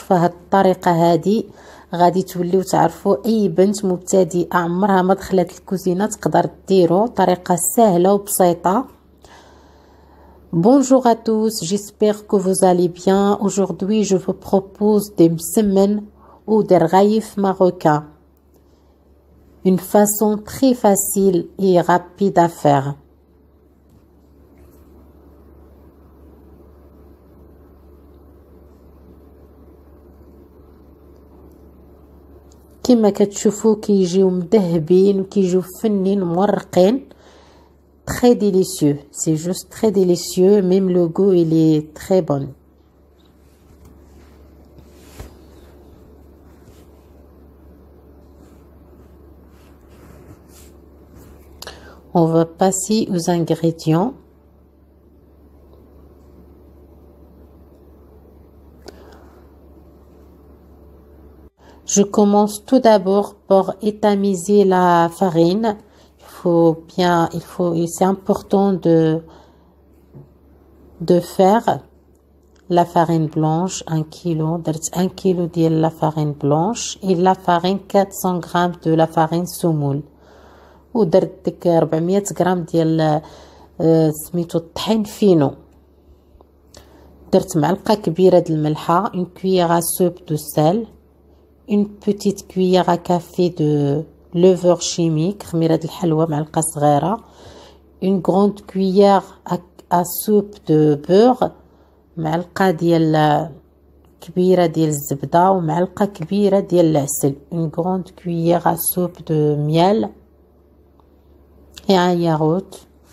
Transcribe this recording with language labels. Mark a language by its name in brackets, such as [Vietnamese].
[Arabic] فهاد الطريقه هادي غادي توليو تعرفوا اي بنت مبتدئه عمرها ما دخلت الكوزينه تقدر ديرو. طريقه سهله وبسيطه. [French] Bonjour à tous, j'espère que vous allez bien. Aujourd'hui, je vous propose des msemen ou des rghaïf marocains. Une façon très facile et rapide à faire. [Arabic] كما كتشوفوا كيجيو مذهبين وكيجيو فنين مورقين. [French] Très délicieux, c'est juste très délicieux, même le goût il est très bon. On va passer aux ingrédients. Je commence tout d'abord par étamiser la farine. C'est important de faire la farine blanche 1 kg. [Arabic] درت 1 kg ديال [French] la farine blanche et la farine 400 g de la farine semoule. [Arabic] ودرت ديك 400 غرام ديال سميتو الطحين فينو. درت معلقه كبيره د الملحه, [French] une cuillère à soupe de sel, une petite cuillère à café de levure chimique, [Arabic] خميرة الحلوى معلقة صغيرة, [French] une grande cuillère à soupe de beurre, [Arabic] معلقة ديال كبيرة ديال الزبدة ومعلقة كبيرة ديال العسل, [French] une grande cuillère à soupe de miel et un yaourt.